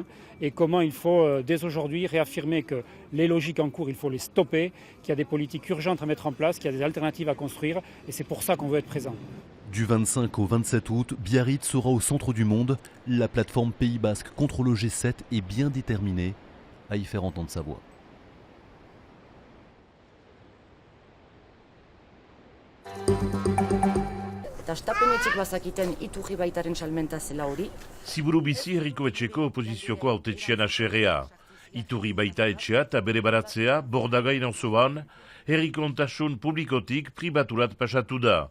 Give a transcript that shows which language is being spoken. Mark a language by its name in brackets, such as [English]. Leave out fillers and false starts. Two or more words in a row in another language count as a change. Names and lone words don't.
[French] Et comment il faut, dès aujourd'hui, réaffirmer que les logiques en cours, il faut les stopper, qu'il y a des politiques urgentes à mettre en place, qu'il y a des alternatives à construire. Et c'est pour ça qu'on veut être présent. Du 25 au 27 août, Biarritz sera au centre du monde. La plateforme Pays Basque contre le G7 est bien déterminée à y faire entendre sa voix. [Basque] Ziburu bizi herriko etxeko oposizioko hautetxean aserrea. Iturri baita etxea eta bere baratzea, Bordagain auzoan, herrikontasun publikotik pribaturat pasatu da.